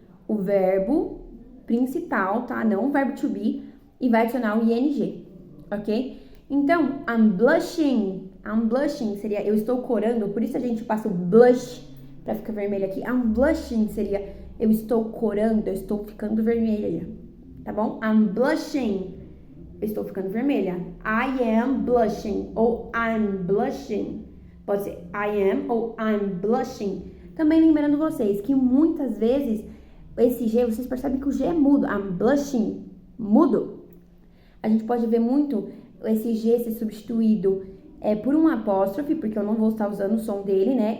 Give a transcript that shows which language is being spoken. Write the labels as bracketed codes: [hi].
[pt] O verbo principal, tá? Não o verbo to be, e vai adicionar o ing, ok? Então, [en] I'm blushing [pt] seria eu estou corando, por isso a gente passa o blush pra ficar vermelho aqui. [en] I'm blushing [pt] seria eu estou corando, eu estou ficando vermelha, tá bom? [en] I'm blushing, [pt] eu estou ficando vermelha. [en] I am blushing [pt] ou [en] I'm blushing. [pt] Pode ser [en] I am [pt] ou [en] I'm blushing. [pt] Também lembrando vocês que muitas vezes esse G, vocês percebem que o G é mudo. [en] I'm blushing, [pt] mudo. A gente pode ver muito esse G ser substituído por um apóstrofe, porque eu não vou estar usando o som dele, né?